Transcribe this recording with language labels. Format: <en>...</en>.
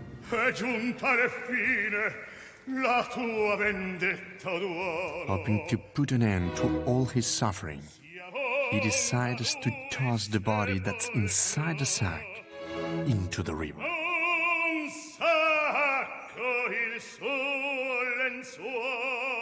<it>È giunta alla fine la tua vendetta d'uomo.</it> <en>Hoping to put an end to all his suffering, he decides to toss the body that's inside the sack into the river.</en> <it>Un sacco il suo lenzuolo.</it>